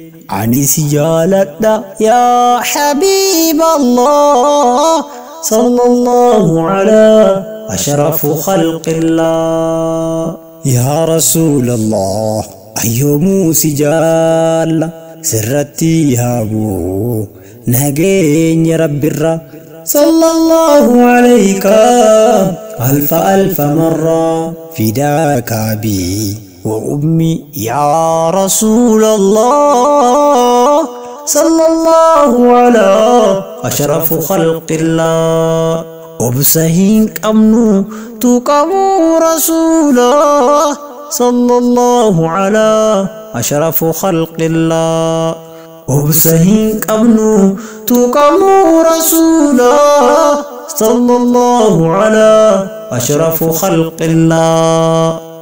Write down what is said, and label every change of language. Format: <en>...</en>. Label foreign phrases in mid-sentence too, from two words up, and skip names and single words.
<om>Ani si jaaladha,</om> <ar>يا حبيب الله صلى الله على أشرف خلق الله. يا رسول الله,</ar> <om>ayyoomuu si jaalla, sirratti yaabu. Nageenya Rabbirra.</om> <ar>صلى الله عليك ألف ألف مرة. فداك أبي وأمي يا رسول الله. صلى الله على أشرف خلق الله.</ar> <om>Obsa hin qabnu tuqamu Rasulallah.</om> <ar>صلى الله على أشرف خلق الله.</ar> <om>Obsa hin qabnu tuqamuu rasuula,</om> <ar>صلى الله على أشرف خلق الله.</ar>